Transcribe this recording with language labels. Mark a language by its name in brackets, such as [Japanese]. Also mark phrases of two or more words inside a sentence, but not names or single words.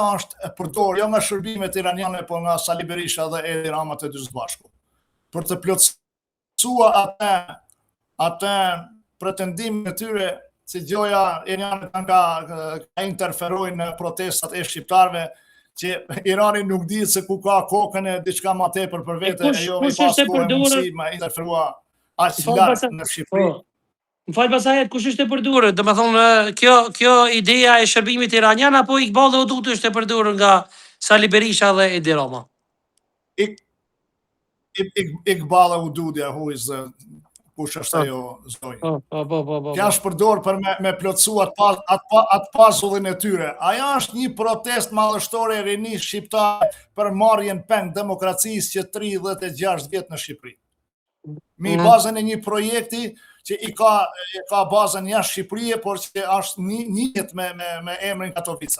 [Albanian] është e përdorur jo nga shërbimet iraniane, po nga Sali Berisha dhe Edi Rama të dy së bashku, për të plotësuar atë pretendimin e tyre si gjoja iraniane ka interferojnë në protestat e shqiptarëve, që Irani nuk di se ku ka kokën e diçka më tepër për vete, e jo me pas kohë mundësi me interferua aq larg në Shqipëri. Më falë pasajet, kush është e përdorur? Do të thonë, kjo ideja e shërbimit iranian apo Iqbal Hudud është e përdorur nga Sali Berisha dhe Edi Rama? Iqbal Hudud, [English] who is [Albanian] kush është ajo zoj. Kjo është përdorur për me plotësu atë pazullin e tyre. Aja është një protest madhështore e rinisë shqiptare për marrjen peng demokracisë që 36 vjet në Shqipëri. Mi bazën e një projekti që i ka bazën jashtë Shqipërisë, por që është njihet me emrin Katovica.